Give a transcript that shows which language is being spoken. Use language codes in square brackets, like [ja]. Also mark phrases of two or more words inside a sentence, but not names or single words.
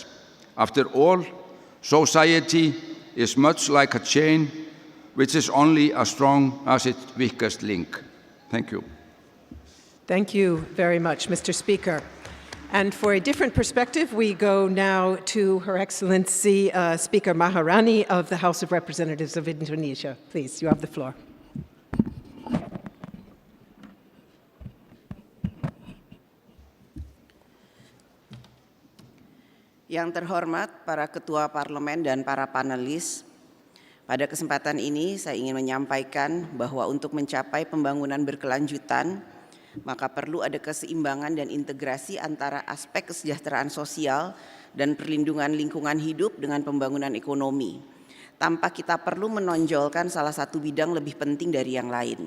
[en] After all, society is much like a chain, which is only as strong as its weakest link. Thank you. Thank you very much, Mr. Speaker. And for a different perspective, we go now to Her Excellency Speaker Maharani of the House of Representatives of Indonesia. Please, you have the floor. [id] Yang terhormat para ketua parlemen dan para panelis, pada kesempatan ini saya ingin menyampaikan bahwa untuk mencapai pembangunan berkelanjutan, maka perlu ada keseimbangan dan integrasi antara aspek kesejahteraan sosial dan perlindungan lingkungan hidup dengan pembangunan ekonomi, tanpa kita perlu menonjolkan salah satu bidang lebih penting dari yang lain.